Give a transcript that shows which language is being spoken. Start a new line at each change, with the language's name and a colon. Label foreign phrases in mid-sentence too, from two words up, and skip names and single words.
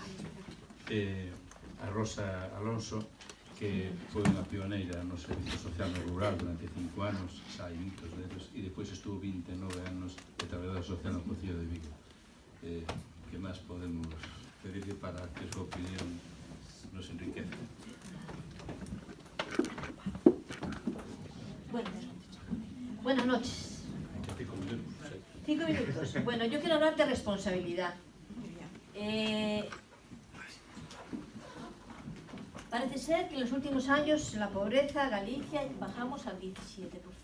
Galician: A Rosa Alonso, que foi unha pioneira no servicio social no rural durante 5 anos, xa hai mitos deles, e depois estuvo 29 anos de traballadora social no Concello de Vigo. Que máis podemos pedirle para que a súa opinión nos enriquece?
Spanish: Buenas noches. 5 minutos. Bueno, yo quiero hablar de responsabilidad. Parece ser que en los últimos años la pobreza, Galicia, bajamos al 17%.